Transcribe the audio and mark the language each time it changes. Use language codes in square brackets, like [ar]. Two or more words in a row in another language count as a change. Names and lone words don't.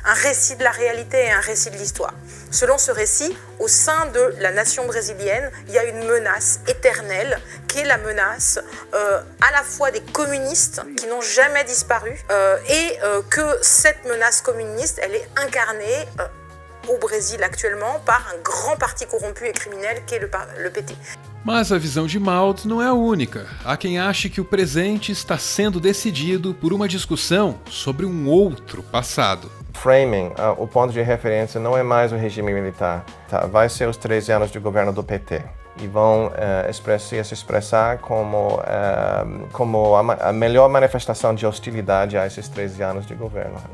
[fr] un récit de la réalité et un récit de l'histoire. Selon ce récit, au sein de la nation brésilienne, il y a une menace éternelle qui est la menace à la fois des communistes qui n'ont jamais disparu et que cette menace communiste, elle est incarnée au Brésil actuellement par un grand parti corrompu et criminel qui est le PT. [pt] Mas a visão de Maud não é a única. Há quem ache que o presente está sendo decidido por uma discussão sobre um outro passado. Framing, o ponto de referência não é mais o regime militar, vai ser os 13 anos de governo do PT. E vão se expressar como a melhor manifestação de hostilidade a esses 13 anos de governo.